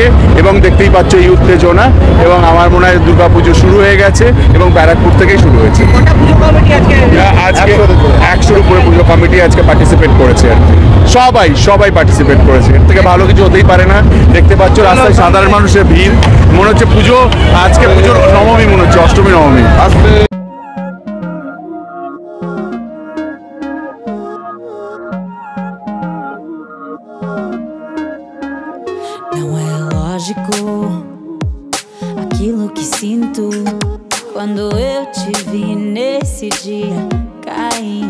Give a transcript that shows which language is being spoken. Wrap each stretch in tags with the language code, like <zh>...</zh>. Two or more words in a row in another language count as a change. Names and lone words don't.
<bn>এবং দেখতেই পাচ্ছ এই উত্তেজনা, এবং আমার মনে হয় দুর্গাপুজো শুরু হয়ে গেছে এবং ব্যারাকপুর থেকেই শুরু হয়েছে। আজকে 100-র উপরে পুজো কমিটি আজকে পার্টিসিপেট করেছে, সবাই পার্টিসিপেট করেছে। এর থেকে ভালো কিছু হতেই পারে না। দেখতে পাচ্ছ রাস্তায় সাধারণ মানুষের ভিড়, মনে হচ্ছে পুজো, আজকে পুজোর নবমী, মনে হচ্ছে অষ্টমী নবমী।</bn> <pt>Não é lógico aquilo que sinto quando eu te vi nesse dia cair.</pt>